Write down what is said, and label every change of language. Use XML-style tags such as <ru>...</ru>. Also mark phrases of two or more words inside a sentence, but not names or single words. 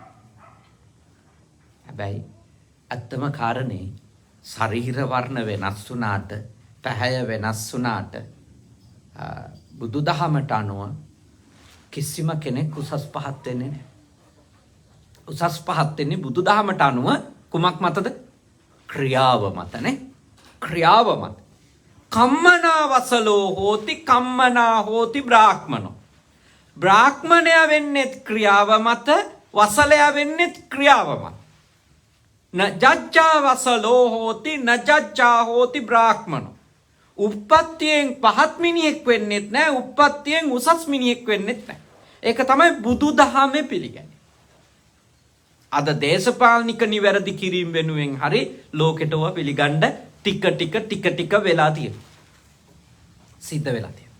<si>හැබැයි අත්තම කාරණේ ශරීර වර්ණ වෙනස් වුණාට, පැහැය වෙනස් වුණාට බුදුදහමට අනුව කිසිම කෙනෙක් උසස් පහත් වෙන්නේ නැහැ. උසස් පහත් වෙන්නේ බුදුදහමට අනුව කුමක් මතද? ක්‍රියාව මතනේ. ක්‍රියාව මත.</si> <pi>කම්මනා වසලෝ හෝති කම්මනා හෝති බ්‍රාහ්මනෝ.</pi> <si>බ්‍රාහ්මණයා වෙන්නේ ක්‍රියාව මත, වසලයා වෙන්නේ ක්‍රියාව මත.</si> <pi>නජ්ජා වසලෝ හෝති නජ්ජා හෝති බ්‍රාහ්මනෝ.</pi> <si>උප්පත්තියෙන් පහත් මිනිහෙක් වෙන්නෙත් නැහැ. උප්පත්තියෙන් උසස් මිනිහෙක් වෙන්නෙත් නැහැ. ඒක තමයි බුදුදහමේ පිළිගන්නේ. අද දේශපාලනික නිවැරදි කිරීම වෙනුවෙන් හරි ලෝකෙටව පිළිගන්න ටික වෙලා තියෙනවා. සිද්ධ වෙලා තියෙනවා.</si>